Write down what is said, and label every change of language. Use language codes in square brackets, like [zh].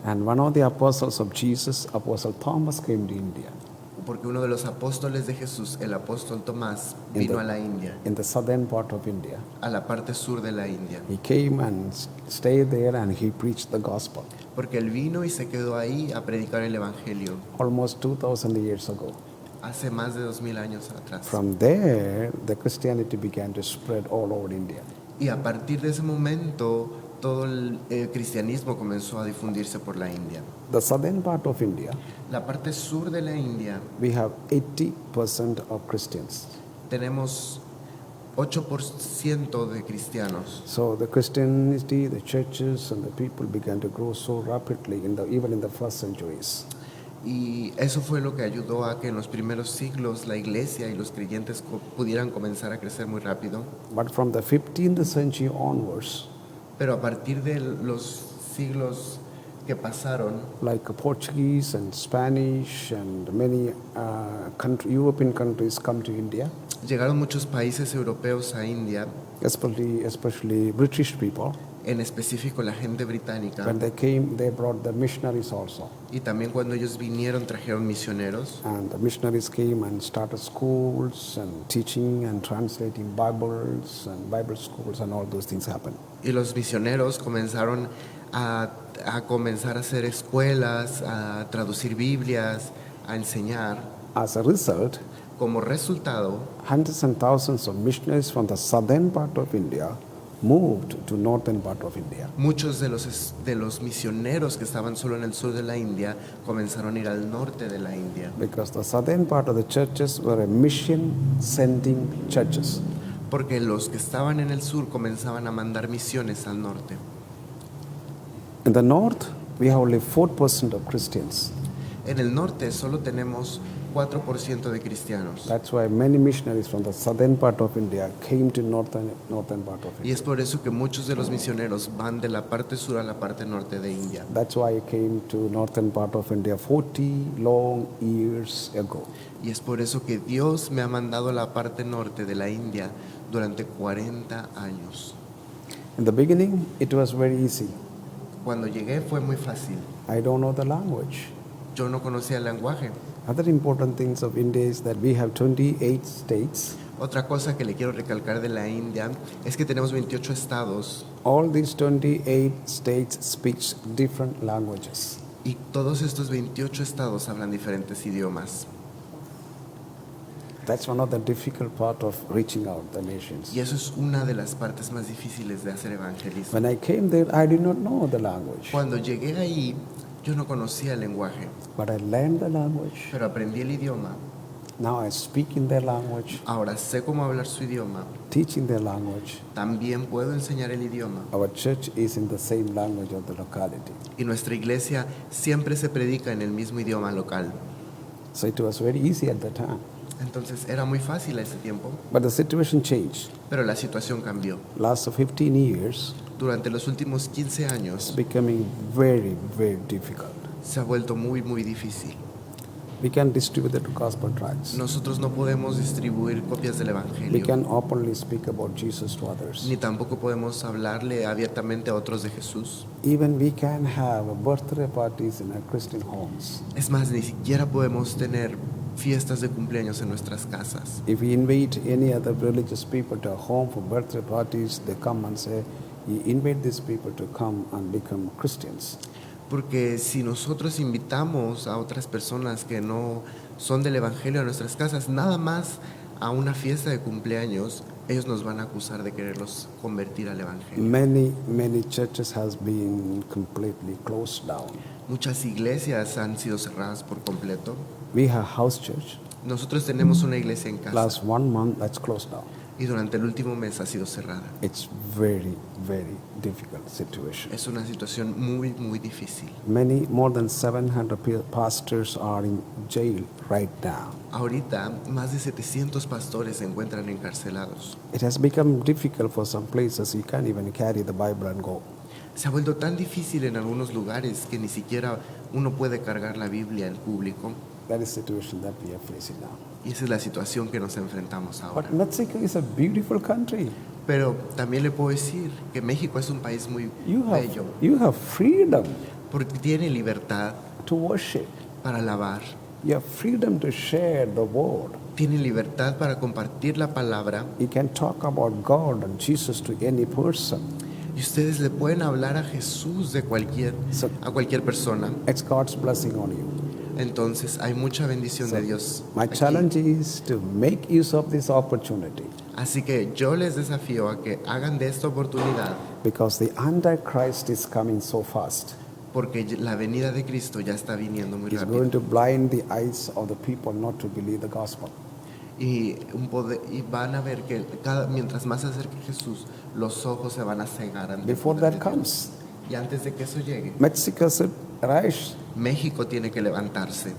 [en] And one of the apostles of Jesus, Apostle Thomas, came to India [es] porque uno de los apóstoles de Jesús, el apóstol Tomás, vino a la India, [en] in the southern part of India. [es] a la parte sur de la India, [en] He came and stayed there and he preached the gospel [es] porque él vino y se quedó ahí a predicar el evangelio [en] almost 2,000 years ago. [es] hace más de 2000 años atrás. [en] From there, the Christianity began to spread all over India. [es] Y a partir de ese momento, todo el cristianismo comenzó a difundirse por la India. [en] The southern part of India, [es] La parte sur de la India [en] we have 80% of Christians. [es] tenemos 8% de cristianos. [en] So the Christianity, the churches, and the people began to grow so rapidly even in the first centuries. [es] Y eso fue lo que ayudó a que en los primeros siglos la iglesia y los creyentes pudieran comenzar a crecer muy rápido. [en] But from the 15th century onwards, [es] Pero a partir de los siglos que pasaron, [en] like Portuguese and Spanish and many European countries come to India, [es] llegaron muchos países europeos a India, [en] especially British people. [es] en específico la gente británica. [en] When they came, they brought the missionaries also. [es] Y también cuando ellos vinieron trajeron misioneros. [en] And the missionaries came and started schools and teaching and translating Bibles and Bible schools and all those things happened. [es] Y los misioneros comenzaron a comenzar a hacer escuelas, a traducir Biblias, a enseñar. [en] As a result, [es] Como resultado, [en] hundreds and thousands of missionaries from the southern part of India moved to northern part of India. [es] muchos de los misioneros que estaban solo en el sur de la India comenzaron a ir al norte de la India. [en] Because the southern part of the churches were a mission sending churches. [es] Porque los que estaban en el sur comenzaban a mandar misiones al norte. [en] In the north, we have only 4% of Christians. [es] En el norte solo tenemos 4% de cristianos. [en] That's why many missionaries from the southern part of India came to northern part of [es] Y es por eso que muchos de los misioneros van de la parte sur a la parte norte de India. [en] That's why I came to northern part of India 40 long years ago. [es] Y es por eso que Dios me ha mandado a la parte norte de la India durante 40 años. [en] In the beginning, it was very easy. [es] Cuando llegué fue muy fácil. [en] I don't know the language. [es] Yo no conocía el lenguaje. [en] Other important things of India is that we have 28 states. [es] Otra cosa que le quiero recalcar de la India es que tenemos 28 estados [en] All these 28 states speak different languages. [es] y todos estos 28 estados hablan diferentes idiomas. [en] That's one of the difficult part of reaching out the nations. [es] Y eso es una de las partes más difíciles de hacer evangelismo. [en] When I came there, I did not know the language, [es] Cuando llegué ahí, yo no conocía el lenguaje, [en] but I learned the language. [es] pero aprendí el idioma. [en] Now I speak in their language, [es] Ahora sé cómo hablar su idioma. [en] teaching their language. [es] También puedo enseñar el idioma. [en] Our church is in the same language of the locality. [es] Y nuestra iglesia siempre se predica en el mismo idioma local. [en] So it was very easy at the time. [es] Entonces era muy fácil a ese tiempo, [en] But the situation changed. [es] pero la situación cambió. [en] Last 15 years, [es] Durante los últimos 15 [en] it's [es] años [en] becoming very, very difficult. [es] se ha vuelto muy, muy difícil. [en] We can distribute the gospel tracts. [es] Nosotros no podemos distribuir copias del [en] We [es] Evangelio, [en] can openly speak about Jesus to others. [es] ni tampoco podemos hablarle abiertamente a otros de Jesús. [en] Even we can have birthday parties in our Christian homes. [es] Es más, ni siquiera podemos tener fiestas de cumpleaños en nuestras casas. [en] If we invite any other religious people to our home for birthday parties, they come and say, you invite these people to come and become Christians. [es] Porque si nosotros invitamos a otras personas que no son del Evangelio a nuestras casas, nada más a una fiesta de cumpleaños, ellos nos van a acusar de quererlos convertir al evangelio. [en] Many churches has been completely closed down. [es] Muchas iglesias han sido cerradas por completo. [en] We have house church. [es] Nosotros tenemos una iglesia en casa [en] Last 1 month, that's closed down. [es] y durante el último mes ha sido cerrada. [en] It's very difficult situation. [es] Es una situación muy difícil. [en] More than 700 pastors are in jail right now. [es] Ahorita más de 700 pastores se encuentran encarcelados. [en] It has become difficult for some places. You can't even carry the Bible and go. [es] Se ha vuelto tan difícil en algunos lugares que ni siquiera uno puede cargar la Biblia en público. [en] That is the situation that we are facing now. [es] Y esa es la situación que nos enfrentamos ahora. [en] But Mexico is a beautiful country. [es] Pero también le puedo decir que México es un país muy bello, [en] You have freedom [es] porque tiene libertad [en] to worship. [es] para alabar, [en] You have freedom to share the word. [es] tiene libertad para compartir la palabra, [en] You can talk about God and Jesus to any person. [es] y ustedes le pueden hablar a Jesús a cualquier persona. [en] It's God's blessing on you. [es] Entonces hay mucha bendición de Dios [en] My [es] aquí. [en] challenge is to make use of this opportunity, [es] Así que yo les desafío a que hagan de esta oportunidad, [en] because the Antichrist is coming so fast. [es] porque la venida de Cristo ya está viniendo muy [en] He's [es] rápido. [en] going to blind the eyes of the people not to believe the gospel. [es] Y van a ver que mientras más se acerque Jesús, los ojos se van a cegar ante el [en] Before [es] poder [en] that [es] de Dios. [en] comes, [es] Y antes de que eso llegue, [en] Mexico should arise. [es] México tiene que levantarse,